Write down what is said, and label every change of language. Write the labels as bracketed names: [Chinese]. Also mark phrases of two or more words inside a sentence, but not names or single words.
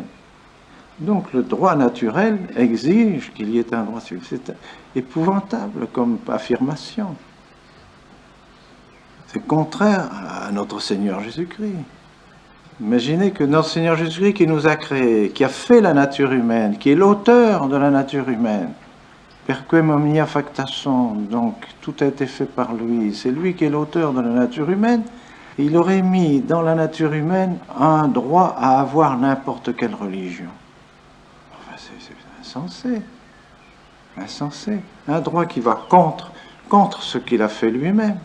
[French] Donc le droit naturel exige qu'il y ait un droit civil. C'est épouvantable comme affirmation. C'est contraire à notre Seigneur Jésus-Christ. Imaginez que notre Seigneur Jésus-Christ qui nous a créés, qui a fait la nature humaine, qui est l'auteur de la nature humaine, [Latin] perquem omnia facta sunt, [French] donc tout a été fait par lui, c'est lui qui est l'auteur de la nature humaine. Il aurait mis dans la nature humaine un droit à avoir n'importe quelle religion. Enfin, c'est insensé. Insensé. Un droit qui va contre ce qu'il a fait lui-même.